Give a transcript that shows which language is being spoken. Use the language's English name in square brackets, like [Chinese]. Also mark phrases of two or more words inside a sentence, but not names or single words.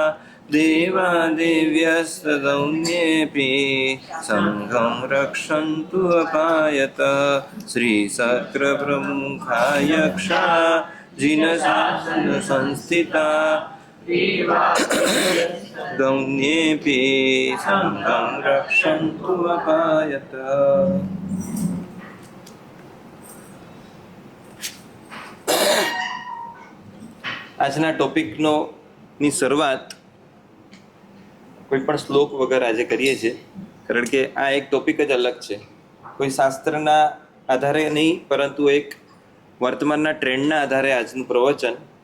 [Sanskrit] देवादेव्यस्तदौन्येऽपि संघं रक्षन्तु अपायत श्रीशक्र प्रमुखा यक्षा जिनशासन संस्थिता दौन्येऽपि संघं रक्षन्तु अपायत। [Gujarati] આજના ટોપિકનો ની શરૂઆત કોઈ પણ શ્લોક વગર આજે કરીએ છીએ, કારણ કે આ એક ટોપિક જ અલગ છે. કોઈ શાસ્ત્રના આધારે નહીં, પરંતુ એક વર્તમાનના ટ્રેન્ડના આધારે આજનું પ્રવચન.